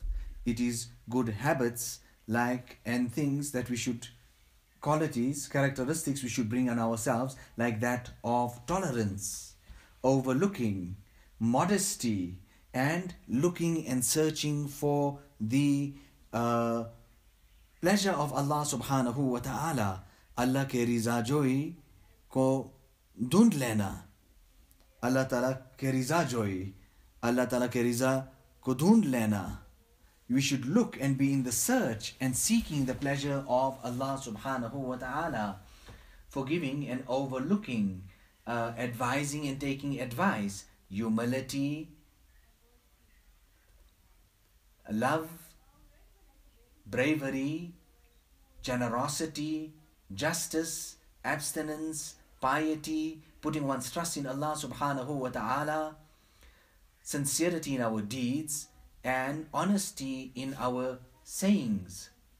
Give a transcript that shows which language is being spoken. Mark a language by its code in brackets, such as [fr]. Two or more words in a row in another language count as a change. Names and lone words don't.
[en] It is good habits and things that we should, qualities, characteristics we should bring on ourselves, like that of tolerance, overlooking, modesty, and looking and searching for the pleasure of Allah [ar] سبحانه وتعالى. [hi] अल्लाह के रिज़ा जोई को ढूंढ लेना, अल्लाह तआला के रिज़ा जोई, अल्लाह तआला के रिज़ा को ढूंढ लेना. [en] We should look and be in the search and seeking the pleasure of Allah [ar] سبحانه وتعالى, [en] forgiving and overlooking, advising and taking advice, humility, love, bravery, generosity, justice, abstinence, piety, putting one's trust in Allah [ar] سبحانه وتعالى, [en] sincerity in our deeds, and honesty in our sayings.